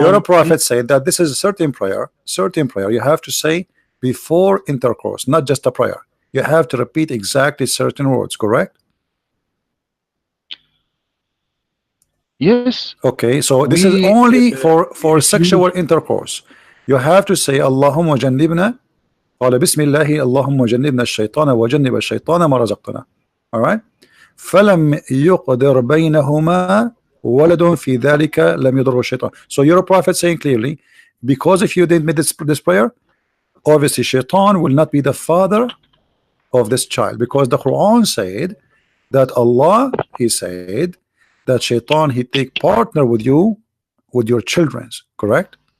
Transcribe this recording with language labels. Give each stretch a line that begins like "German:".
English: Your prophet said that this is a certain prayer you have to say before intercourse, not just a prayer. You have to repeat exactly certain words, correct? Yes. Okay, so this is only for sexual intercourse. You have to say Allahumma jannibna,
Arabic: قال بسم الله اللهم جنبنا الشيطان وجنب الشيطان ما رزقتنا.
English: All right.
Arabic: فلم يقدر بينهما ولد في ذلك لم يضر الشيطان.
English: So your prophet saying clearly, because if you didn't make this prayer, obviously shaitan will not be the father of this child, because the Quran said that Allah, he said that shaitan he take partner with you with your children's, correct?